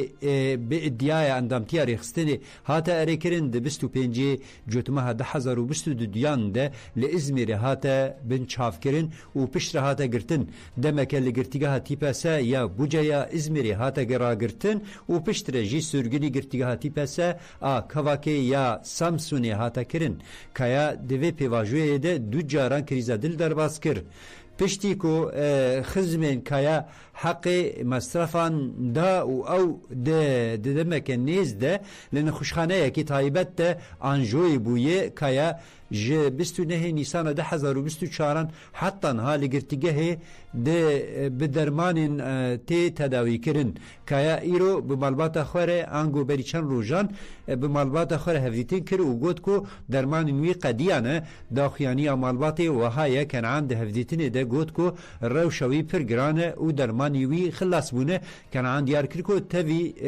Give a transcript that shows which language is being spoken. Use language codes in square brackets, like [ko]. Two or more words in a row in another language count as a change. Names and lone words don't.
[ku] ئیدیایە ئەندامتیا ڕێخستنێ هاتە ئەرێکردن دە 25 جوتمە 2022 دە لە ئیزمیرە هاتە بن چاوکردن و پشترە هاتە گرتن دەمەکە لە گرتیگە هاتیپەسە یا بوجەیە ئیزمیری هاتە گەڕاگرتن و پشترەژی سورگنی گرتیگە هاتیپەسە کەواکێ یا سامسونێ هاتەکردن کەیا دەوێ پێواژوێدە دوو جاران کریزە دل دەرباز کرد پشتی کو خزمێن کەیا حەقی مەسرەفان دا و ئەو دەمەکە نێزدە لە نەخۆشخانەیەکی تایبەتە ئانژۆی بوویە کەیا ji 29 Nisan 2024 حتانها li girtîgehê bi dermanên tê tedawîkirin kaya îro bi malbata xwe re ango berî çend rojan bi malbata xwe re hevdîtin kir û got ku dermanên wî qediyan e daxuyaniya malbatê wiha ye Kenan di hevdîtinê de got ku rewşa wî pir giran e û dermanî wî xilas bûne Kenan diyar kir ku tevî